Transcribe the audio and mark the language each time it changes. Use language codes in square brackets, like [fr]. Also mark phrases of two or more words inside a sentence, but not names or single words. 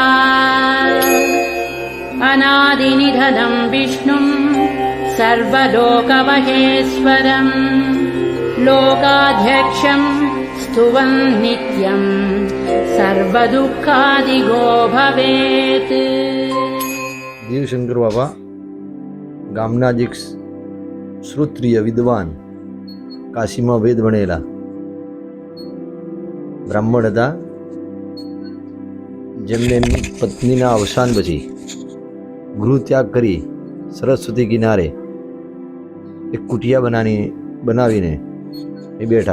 [sa] अनादिनिधनं विष्णुं सर्वलोकमहेश्वरम् लोकाध्यक्षं स्तुवन् नित्यं सर्वदुःखादिगो भवेत्। [gu] દેવશંકર બાબા ગામના જ એક શ્રોત્રિય વિદ્વાન, કાશીમાં વેદ ભણેલા બ્રાહ્મણ હતા, જેમને એમની પત્નીના અવસાન પછી ગૃહ ત્યાગ કરી સરસ્વતી કિનારે એક કુટિયા બનાવીને એ બેઠા.